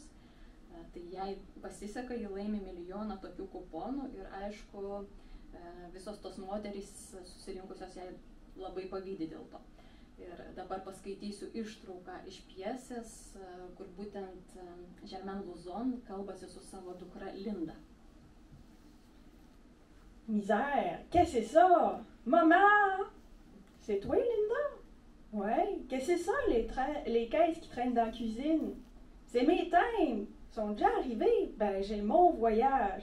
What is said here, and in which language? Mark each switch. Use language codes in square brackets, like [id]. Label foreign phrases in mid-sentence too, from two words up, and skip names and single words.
[lt] Tai jai pasiseka, ji laimi milijoną tokių kuponų ir aišku, visos tos moterys susirinkusios jai labai pavydi dėl to. Ir dabar paskaitysiu ištrauką iš pjesės, kur būtent Germaine Lauzon kalbasi su savo dukra Linda. [fr] Misère, qu'est-ce que c'est ça? Maman! C'est toi, Linda? Ouais, qu'est-ce que c'est ça, les caisses qui traînent dans la cuisine? C'est mes thèmes! Ils sont déjà arrivés? Ben, j'ai mon voyage.